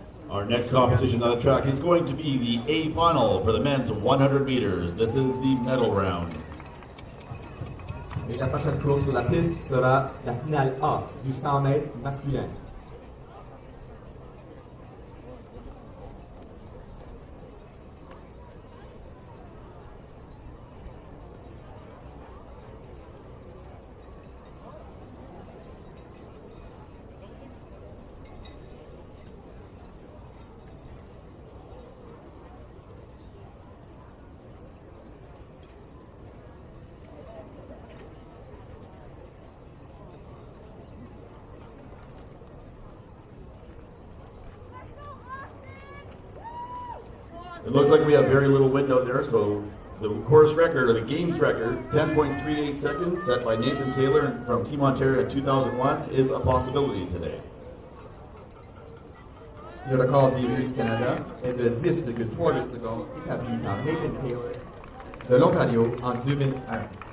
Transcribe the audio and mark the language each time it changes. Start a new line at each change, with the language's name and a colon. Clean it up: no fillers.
English: Our next competition on the track is going to be the A final for the men's 100 meters. This is the medal round.
French: Et la prochaine course sur la piste sera la finale A du 100 mètres masculin.
English: It looks like we have very little wind out there, so the course record, or the games record, 10.38 seconds, set by Nathan Taylor from Team Ontario in 2001, is a possibility today.
French: Le record des Jeux du Canada est de 10,38 secondes, établi par Nathan Taylor de l'Ontario en 2001.